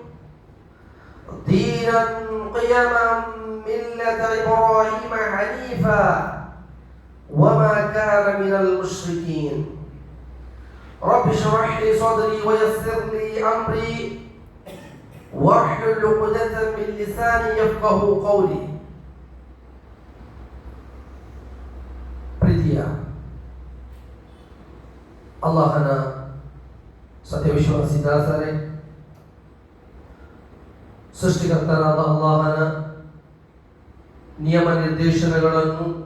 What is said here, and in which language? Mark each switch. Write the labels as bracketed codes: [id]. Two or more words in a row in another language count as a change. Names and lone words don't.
[ar] دينا قيما ملة إبراهيم حنيفا وما كان من المشركين رب اشرح لي صدري ويسر لي أمري واحلل عقدة من لساني يفقه قولي ಪ್ರೀತಿಯ [kn] ಅಲ್ಲಾಹನ ಸತ್ಯವಿಶ್ವಾಸಿ ದಾಸರೇ, ಸೃಷ್ಟಿಕರ್ತನಾದ ಅಲ್ಲಾಹನ ನಿಯಮ ನಿರ್ದೇಶನಗಳನ್ನು